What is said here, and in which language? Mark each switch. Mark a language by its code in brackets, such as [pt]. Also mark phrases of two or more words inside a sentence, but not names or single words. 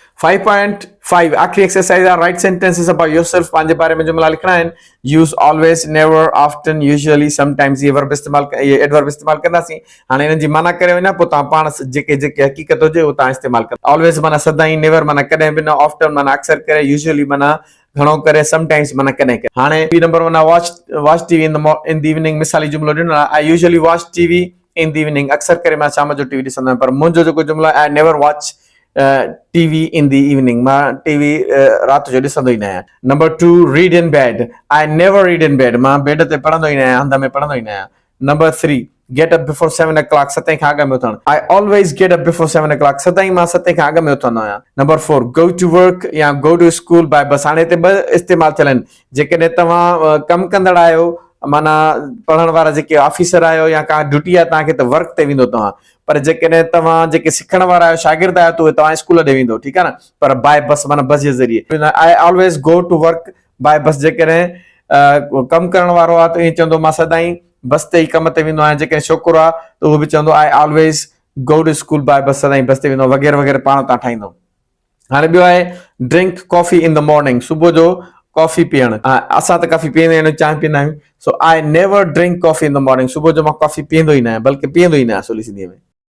[sd] 5.5 आखिरी एक्सरसाइज आहे [en] Write sentences about yourself [sd] पंहिंजे बारे में जुमला लिखणा आहिनि [en] Use always never often usually sometimes [sd] ये वर्ब इस्तेमाल ये एडवर्ब इस्तेमाल कंदासीं हाणे इन्हनि जी माना करे वञा पोइ तव्हां पाण जेके जेके हक़ीक़त हुजे उहो तव्हां इस्तेमाल कंदा ऑलवेज माना सदाईं नेवर माना कॾहिं बि न ऑफ्टन माना अक्सर करे यूजुअली माना घणो करे समटाइम्स माना कॾहिं करे हाणे [en] Number 1 watch TV in the evening [sd] मिसाली जुमलो ॾिनो आहे [en] I usually Watch TV in the evening [sd] अक्सर करे मां शाम जो टीवी ॾिसंदो आहियां पर मुंहिंजो जेको जुमलो आहे [en] I never watch TV in the evening [sd] मां टीवी रात जो ॾिसंदो ई न आहियां [en] Number 2 read in bed I never read in bed [sd] मां बेड ते पढ़ंदो ई न आहियां हंध में पढ़ंदो ई न आहियां [en] Number 3 get up before 7 o'clock [sd] 7 खां अॻु में उथणु [en] I always get up before 7 o'clock [sd] सदाईं मां 7 खां अॻु में उथंदो आहियां [en] Number 4 go to work [sd] या [en] go to school by bus [sd] हाणे हिते ॿ इस्तेमाल थियल आहिनि जेकॾहिं तव्हां कमु कंदड़ आहियो माना पढ़ण वारा जेके ऑफिसर आहियो या का ड्यूटी आहे तव्हांखे त वर्क ते वेंदो तव्हां पर जेकॾहिं तव्हां जेके सिखण वारा आहियो शागिर्द आहियो त उहे तव्हां स्कूल ॾे वेंदो ठीकु आहे न पर [en] by bus [sd] माना बस जे ज़रिए [en] I always go to work by bus [sd] जेकॾहिं कमु करण वारो आहे त ईअं चवंदो मां सदाईं बस ते ई कम ते वेंदो आहियां जेकॾहिं छोकिरो आहे त उहो बि चवंदो [en] I always go to school by bus [sd] सदाईं बस ते वेंदो वग़ैरह वग़ैरह पाण तव्हां ठाहींदो हाणे ॿियो आहे [en] drink coffee in the morning [sd] सुबुह जो कॉफी पीअण असां त कॉफी पीअंदा आहियूं चांहि पीअंदा आहियूं सो [en] I never drink coffee in the morning [sd] सुबुह जो मां कॉफी पीअंदो ई न आहियां बल्कि पीअंदो ई न आहियां असुली सिंधीअ में